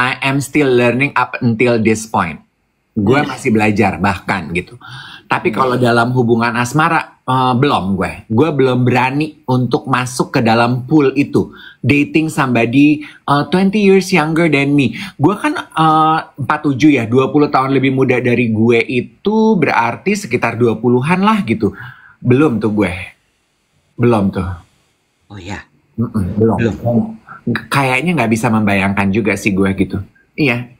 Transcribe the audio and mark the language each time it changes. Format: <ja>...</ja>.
<en>I am still learning up until this point.</en> <id>Gue masih belajar bahkan gitu. Tapi kalau dalam hubungan asmara belum gue. Gue belum berani untuk masuk ke dalam pool itu.</id> <en>Dating somebody 20 years younger than me.</en> <id>Gue kan 47 ya, 20 tahun lebih muda dari gue itu berarti sekitar 20-an lah gitu. Belum tuh gue. Belum tuh. Oh ya. Belum. Kayaknya nggak bisa membayangkan juga sih gue gitu. Iya.</id>